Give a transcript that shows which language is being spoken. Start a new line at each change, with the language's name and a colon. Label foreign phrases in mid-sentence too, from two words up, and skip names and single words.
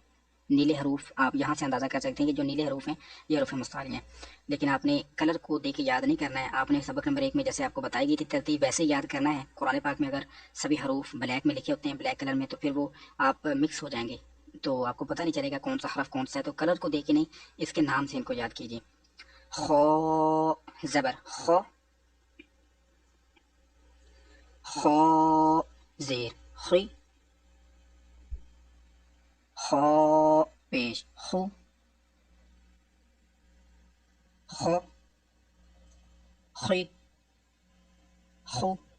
Urdu: نیلے حروف آپ یہاں سے اندازہ کر سکتے ہیں کہ جو نیلے حروف ہیں یہ حروف مستعلیہ ہیں. لیکن آپ نے کلر کو دیکھ کے یاد نہیں کرنا ہے. آپ نے سبق نمبر 1 میں جیسے آپ کو بتائی گئی تھی ترتیب ویسے ہی یاد کرنا ہے. قرآن پاک میں اگر سبھی حروف بلیک میں لکھے ہوتے ہیں،
English: black color
Urdu: میں، تو پھر وہ آپ مکس ہو جائیں گے، تو آپ کو پتہ نہیں چلے گا کون سا حرف کون سا ہے. تو کلر کو دیکھ کے نہیں، اس کے نام سے ان کو یاد کیجیے. خو زبر خو، خو زیر خی، خو پیش خو، خو خی خو.